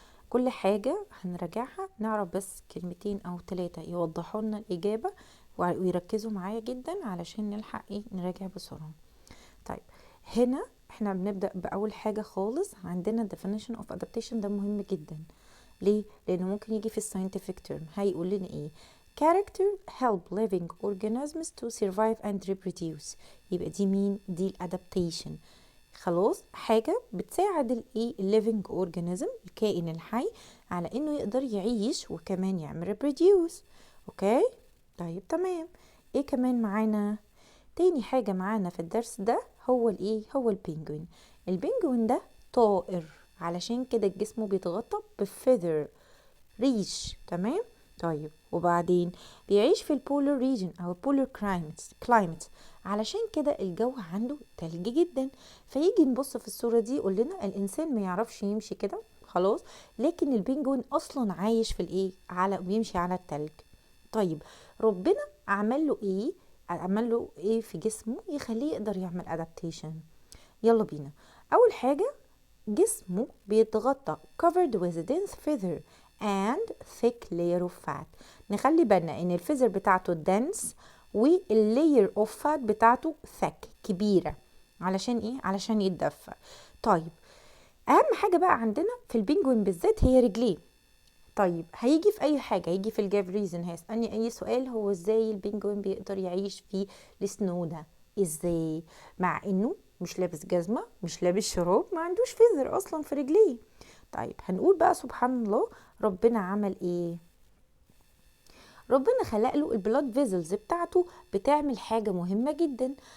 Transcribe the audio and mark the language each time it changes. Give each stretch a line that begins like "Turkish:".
Arabic: كل حاجة هنراجعها نعرف بس كلمتين او 3 يوضحوا لنا الاجابة ويركزوا معايا جدا علشان نلحق نراجع بسرعة. طيب هنا احنا بنبدأ بأول حاجة خالص، عندنا
English: definition of adaptation.
Arabic: ده مهم جدا. ليه؟ لأنه ممكن يجي في
English: scientific term.
Arabic: هيقول لنا ايه؟
English: character help living organisms to survive and reproduce.
Arabic: يبقى دي مين؟ دي الادابتيشن. خلاص، حاجة بتساعد
English: living organism،
Arabic: الكائن الحي، على انه يقدر يعيش وكمان يعمل reproduce. اوكي؟ طيب تمام. ايه كمان معانا؟ تاني حاجة معانا في الدرس ده هو هو البينجوين. البينجوين ده طائر، علشان كده جسمه بيتغطى بفيذر، ريش. تمام. طيب وبعدين بيعيش في البولر ريجن او البولر كلايمت، علشان كده الجو عنده تلج جدا. فيجي نبص في الصورة دي يقول لنا الانسان ما يعرفش يمشي كده خلاص، لكن البينجوين اصلا عايش في بيمشي على التلج. طيب ربنا عمل له ايه في جسمه يخليه يقدر يعمل ادابتيشن؟ يلا بينا. اول حاجة، جسمه بيتغطى
English: covered with dense feather and thick layer of fat.
Arabic: نخلي بالنا ان الفيزر بتاعته dense وال
English: layer of fat
Arabic: بتاعته thick، كبيرة. علشان ايه؟ علشان يتدفى. طيب اهم حاجة بقى عندنا في البينجوين بالذات هي رجليه. طيب هيجي في اي حاجة، هيجي في الجاف ريزن هيسألني اي سؤال، هو ازاي البينجوين بيقدر يعيش في السنو ده؟ ازاي مع انه مش لابس جزمة، مش لابس شراب، ما عندوش فيزر اصلا في رجليه؟ طيب هنقول بقى سبحان الله، ربنا عمل ايه؟ ربنا خلق له البلاد فيزلز بتاعته بتعمل حاجة مهمة جدا.